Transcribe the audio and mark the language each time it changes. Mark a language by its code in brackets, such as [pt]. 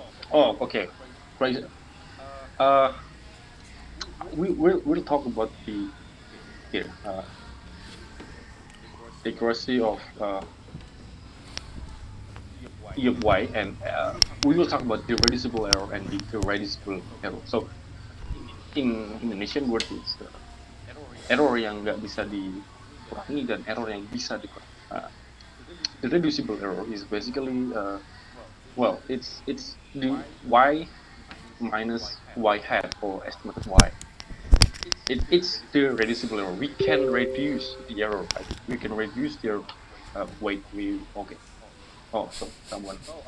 [en] Oh, okay. Right. Uh, we'll talk about the here the accuracy of E of Y, and we will talk about the reducible error and the irreducible error. So in Indonesian word is [id] error yang nggak bisa dikurangi dan error yang bisa dikurangi. [en] The reducible error is basically well, it's the Y minus Y hat or estimated Y. It's the reducible error. We can reduce the error, right? We can reduce the error. Wait, okay. Oh, so someone.